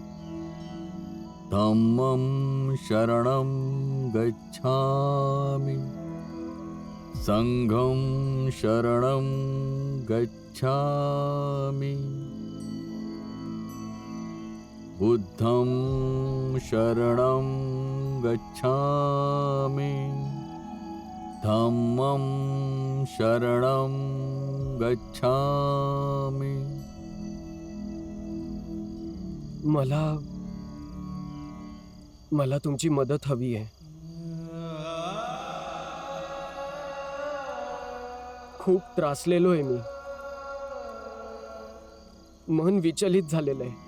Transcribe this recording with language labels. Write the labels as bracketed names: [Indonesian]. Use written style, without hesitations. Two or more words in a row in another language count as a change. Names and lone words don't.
[Pali] धम्मं शरणं गच्छामि संघं शरणं गच्छामि बुद्धं शरणं गच्छामि धम्मं शरणं गच्छामि. [Marathi] मला तुमची मदत हवी आहे. खूप त्रासलेलो आहे मी. मन विचलित झालेलं आहे.